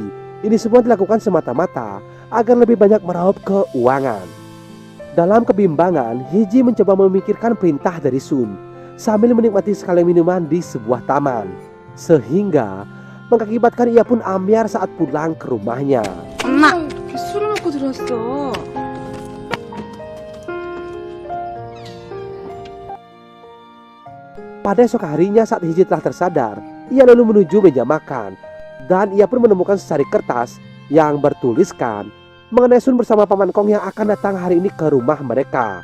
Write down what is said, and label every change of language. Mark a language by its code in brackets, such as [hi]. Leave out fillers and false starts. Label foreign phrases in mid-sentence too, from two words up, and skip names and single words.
[id] Ini semua dilakukan semata-mata agar lebih banyak meraup keuangan. Dalam kebimbangan, Hiji mencoba memikirkan perintah dari Sun sambil menikmati sekali minuman di sebuah taman, sehingga mengakibatkan ia pun ambyar saat pulang ke rumahnya. [ko] 엄마! 술을 먹고 들었어. [id] Pada esok harinya saat Hiji telah tersadar, ia lalu menuju meja makan dan ia pun menemukan secari kertas yang bertuliskan mengenai Sun bersama Paman Kong yang akan datang hari ini ke rumah mereka.